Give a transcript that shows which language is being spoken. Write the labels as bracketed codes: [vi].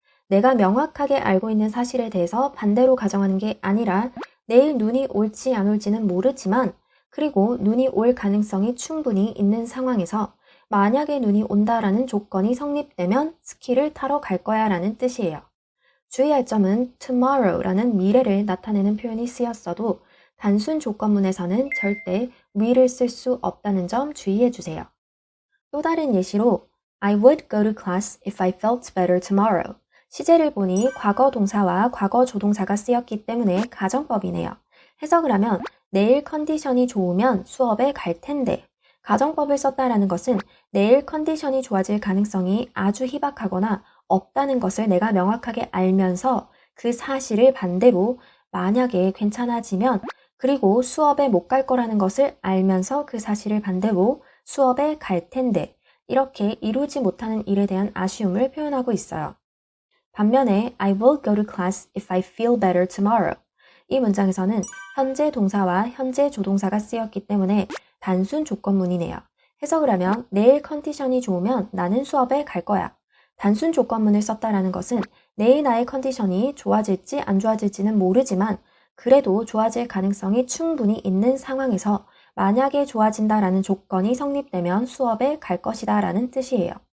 [ko] 내가 명확하게 알고 있는 사실에 대해서 반대로 가정하는 게 아니라 내일 눈이 올지 안 올지는 모르지만 그리고 눈이 올 가능성이 충분히 있는 상황에서 만약에 눈이 온다라는 조건이 성립되면 스키를 타러 갈 거야 라는 뜻이에요. 주의할 점은 tomorrow라는 미래를 나타내는 표현이 쓰였어도 단순 조건문에서는 절대 will을 쓸 수 없다는 점 주의해 주세요. 또 다른 예시로 [en] I would go to class if I felt better tomorrow. [ko] 시제를 보니 과거 동사와 과거 조동사가 쓰였기 때문에 가정법이네요. 해석을 하면 내일 컨디션이 좋으면 수업에 갈 텐데 가정법을 썼다라는 것은 내일 컨디션이 좋아질 가능성이 아주 희박하거나 없다는 것을 내가 명확하게 알면서 그 사실을 반대로 만약에 괜찮아지면 그리고 수업에 못 갈 거라는 것을 알면서 그 사실을 반대로 수업에 갈 텐데 이렇게 이루지 못하는 일에 대한 아쉬움을 표현하고 있어요. 반면에 [en] I will go to class if I feel better tomorrow. [ko] 이 문장에서는 현재 동사와 현재 조동사가 쓰였기 때문에 단순 조건문이네요. 해석을 하면 내일 컨디션이 좋으면 나는 수업에 갈 거야. 단순 조건문을 썼다라는 것은 내일 나의 컨디션이 좋아질지 안 좋아질지는 모르지만 그래도 좋아질 가능성이 충분히 있는 상황에서 만약에 좋아진다라는 조건이 성립되면 수업에 갈 것이다 라는 뜻이에요.